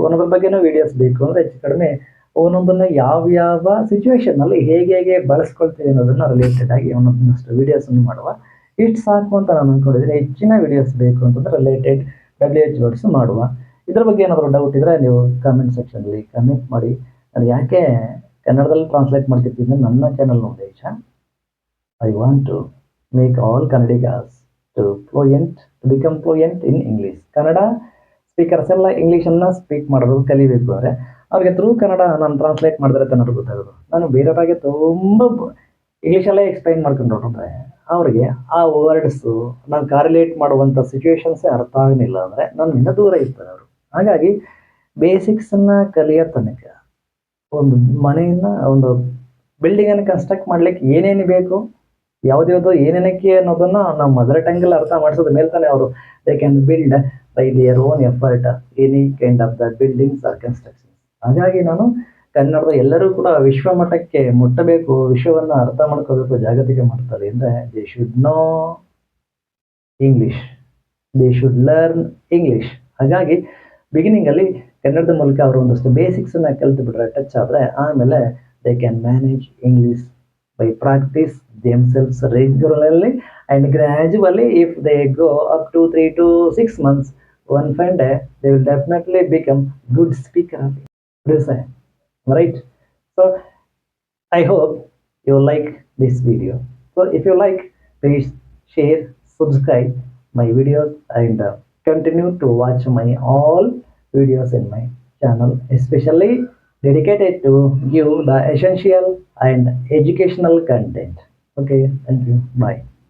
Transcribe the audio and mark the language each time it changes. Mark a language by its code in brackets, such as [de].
[kn] ಒಂದೊಂದ್ರ ಬಗ್ಗೆನೂ ವೀಡಿಯೋಸ್ ಬೇಕು ಅಂದರೆ ಹೆಚ್ಚು ಕಡಿಮೆ ಒಂದೊಂದನ್ನು ಯಾವ ಸಿಚುವೇಶನ್ನಲ್ಲಿ ಹೇಗೆ ಬಳಸ್ಕೊಳ್ತೀವಿ ಅನ್ನೋದನ್ನು ರಿಲೇಟೆಡ್ ಆಗಿ ಒಂದೊಂದಷ್ಟು ವೀಡಿಯೋಸನ್ನು ಮಾಡುವ. ಇಷ್ಟು ಸಾಕು ಅಂತ ನಾನು ಅಂದ್ಕೊಂಡಿದ್ದೀನಿ. ಹೆಚ್ಚಿನ ವೀಡಿಯೋಸ್ ಬೇಕು ಅಂತಂದರೆ ರಿಲೇಟೆಡ್ WH ವರ್ಡ್ಸ್ ಮಾಡುವ. ಇದ್ರ ಬಗ್ಗೆ ಏನಾದರೂ ಡೌಟ್ ಇದ್ದರೆ ನೀವು ಕಾಮೆಂಟ್ ಸೆಕ್ಷನಲ್ಲಿ ಕಮೆಂಟ್ ಮಾಡಿ. ನಾನು ಯಾಕೆ ಕನ್ನಡದಲ್ಲಿ ಟ್ರಾನ್ಸ್ಲೇಟ್ ಮಾಡ್ತಿದ್ದೀನಿ, ನನ್ನ ಚಾನಲ್ ಉದ್ದೇಶ [en] I want to make all Kannadigas to become fluent in English. [kn] Kannada speakers ಎಲ್ಲ ಇಂಗ್ಲೀಷನ್ನು ಸ್ಪೀಕ್ ಮಾಡೋದು ಕಲಿಬೇಕು ಅಂದರೆ ಅವ್ರಿಗೆ ಥ್ರೂ ಕನ್ನಡ ನಾನು ಟ್ರಾನ್ಸ್ಲೇಟ್ ಮಾಡಿದ್ರೆ ಕನ್ನಡ ಗೊತ್ತಾಗೋದು. ನಾನು ಬೇರೆಯವ್ರಿಗೆ ತುಂಬ ಇಂಗ್ಲೀಷಲ್ಲೇ ಎಕ್ಸ್ಪ್ಲೈನ್ ಮಾಡ್ಕೊಂಡು ಹೊರಟ್ರೆ ಅವ್ರಿಗೆ ಆ ವರ್ಡ್ಸು ನಾನು ಕಾರ್ಯಲೇಟ್ ಮಾಡುವಂಥ ಸಿಚುವೇಶನ್ಸೇ ಅರ್ಥ ಆಗಲಿಲ್ಲ ಅಂದರೆ ನನ್ನಿಂದ ದೂರ ಇರ್ತಾರೆ ಅವರು. ಹಾಗಾಗಿ ಬೇಸಿಕ್ಸನ್ನು ಕಲಿಯೋ ತನಕ ಒಂದು ಮನೆಯನ್ನು, ಒಂದು ಬಿಲ್ಡಿಂಗನ್ನು ಕನ್ಸ್ಟ್ರಕ್ಟ್ ಮಾಡ್ಲಿಕ್ಕೆ ಏನೇನು ಬೇಕು, ಯಾವುದ್ಯಾವುದೋ ಏನೇನಕ್ಕೆ ಅನ್ನೋದನ್ನು ನಾವು ಮದರ್ ಟಂಗಲ್ಲಿ ಅರ್ಥ ಮಾಡಿಸೋದ ಮೇಲೆ ತಾನೇ ಅವರು [en] They can build by their own effort any kind of the buildings or constructions. [kn] ಹಾಗಾಗಿ ನಾನು ಕನ್ನಡದ ಎಲ್ಲರೂ ಕೂಡ ವಿಶ್ವಮಟ್ಟಕ್ಕೆ ಮುಟ್ಟಬೇಕು, ವಿಶ್ವವನ್ನು ಅರ್ಥ ಮಾಡ್ಕೋಬೇಕು, ಜಾಗತಿಕ ಮಟ್ಟದಲ್ಲಿ ಅಂದರೆ [en] They should know English, they should learn English. [kn] ಹಾಗಾಗಿ ಬಿಗಿನಿಂಗಲ್ಲಿ ಕನ್ನಡದ ಮೂಲಕ ಅವರು ಒಂದಷ್ಟು ಬೇಸಿಕ್ಸನ್ನು ಕಲಿತು ಬಿಟ್ರೆ, ಟಚ್ ಆದರೆ ಆಮೇಲೆ [en] They can manage English by practice themselves regularly and gradually. If they go up to 3 to 6 months, one fine day they will definitely become good speaker. This right? So I hope you like this video. So if you like, please share, subscribe my videos, and continue to watch my all videos in my channel, especially dedicated to give the essential and educational content. Okay, thank you. Bye.